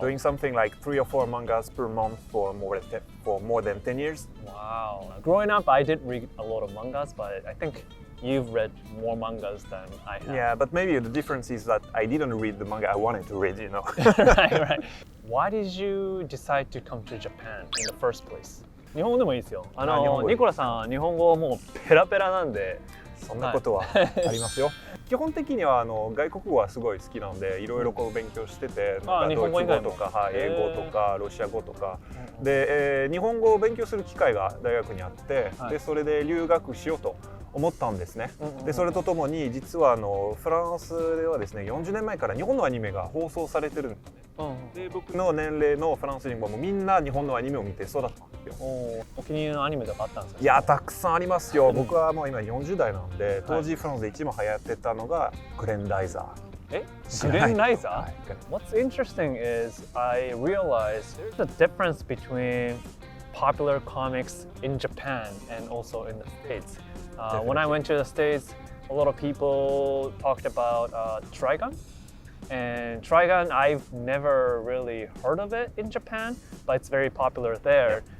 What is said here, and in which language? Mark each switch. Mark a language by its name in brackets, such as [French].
[English] Doing something like 3 or 4 mangas per month for more than 10 years. Wow. Growing up, I did read a lot of mangas, but I think you've read more mangas than I have. Yeah, but maybe the difference is that I didn't read the manga I wanted to read, you know. right. Why did you decide to come to Japan in the first place? [Japanese] 日本語でもいいですよ。日本語ニコラさん、日本語もうペラペラなんで。そんなことはありますよ。基本的には外国語はすごい好きなので、いろいろこう勉強してて、ドイツ語とか、英語とかロシア語とかで、日本語を勉強する機会が大学にあって、でそれで留学しようと思ったんですね。でそれとともに実はフランスではですね、40年前から日本のアニメが放送されてるんですね。で僕の年齢のフランス人はもうみんな日本のアニメを見て育ったんですよ。お気に入りのアニメとかあったんですか？いや、たくさんありますよ。僕はもう今40代なんで、当時フランスで一番流行ってたのがグレンダイザー。グレンライザー? [English] What's interesting is I realized there's a difference between popular comics in Japan and also in the States. When I went to the States, a lot of people talked about Trigun. And Trigun, I've never really heard of it in Japan, but it's very popular there.